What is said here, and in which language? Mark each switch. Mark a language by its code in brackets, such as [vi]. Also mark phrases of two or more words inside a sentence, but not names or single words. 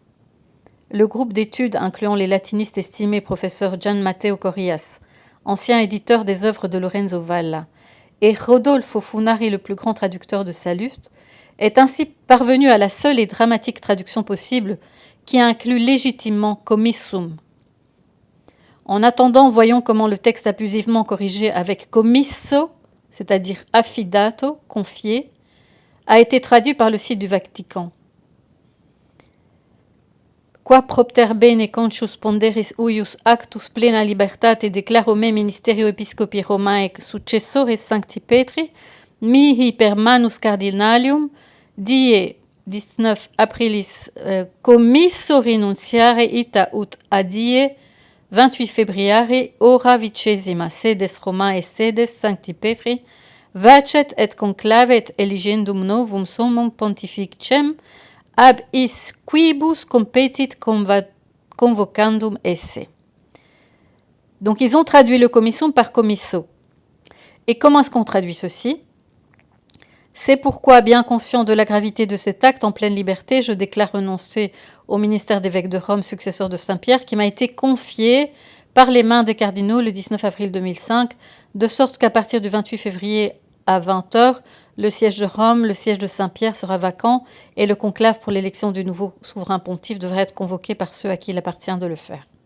[fr] Le groupe d'études incluant les latinistes estimés professeur Gian Matteo Corrias, ancien éditeur des œuvres de Lorenzo Valla, et Rodolfo Funari, le plus grand traducteur de Salluste, est ainsi parvenu à la seule et dramatique traduction possible qui inclut légitimement commissum. En attendant, voyons comment le texte abusivement corrigé avec commisso, c'est-à-dire affidato, confié, a été traduit par le site du Vatican. [la] Qua propter bene conscius ponderis uius actus plena libertate declaro me ministerio episcopi Romae successore Sancti Petri, mihi per manus cardinalium, die 19 aprilis commisso rinunciare ita ut adie 28 februari ora 20 sedes Romae sedes Sancti Petri, vacet et conclave et eligendum novum summum pontificem ab is quibus competit convocandum esse. [fr] Donc ils ont traduit le commissum par commisso. Et comment est-ce qu'on traduit ceci ? C'est pourquoi, bien conscient de la gravité de cet acte en pleine liberté, je déclare renoncer au ministère d'évêque de Rome, successeur de Saint-Pierre, qui m'a été confié par les mains des cardinaux le 19 avril 2005, de sorte qu'à partir du 28 février à 20h, le siège de Rome, le siège de Saint-Pierre sera vacant et le conclave pour l'élection du nouveau souverain pontife devrait être convoqué par ceux à qui il appartient de le faire.